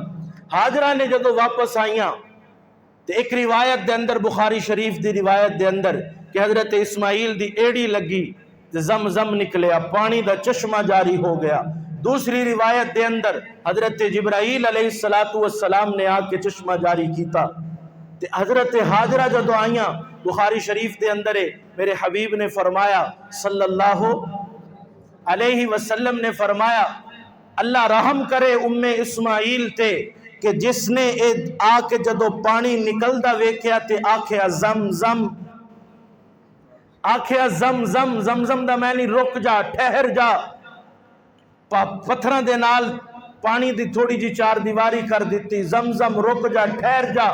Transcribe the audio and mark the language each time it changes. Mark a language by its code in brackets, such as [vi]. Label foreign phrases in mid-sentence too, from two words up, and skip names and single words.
[pa] ہاجرہ نے جدوں واپس آئیاں تے اک روایت دے اندر، بخاری شریف دی روایت دے اندر، کہ حضرت اسماعیل دی اڈی لگی تے زمزم نکلیا، پانی دا چشمہ جاری ہو گیا. دوسری روایت دے اندر حضرت جبرائیل [ar] عليه الصلاة والسلام [pa] نے آ کے چشمہ جاری کیتا. تے حضرت ہاجرہ جدوں آئیاں، بخاری شریف دے اندر ہے، میرے حبیب نے فرمایا [ar] صلى الله عليه وسلم [pa] نے فرمایا، اللہ رحم کرے امِ اسماعیل تے کہ جس نے آ کے جدوں پانی نکلدا ویکھیا تے آکھیا زمزم، آکھیا زمزم. زمزم دا معنی رک جا، ٹھہر جا۔ پتھراں دے نال پانی دی تھوڑی جئی چار دیواری کر دی، زمزم رک جا، ٹھہر جا.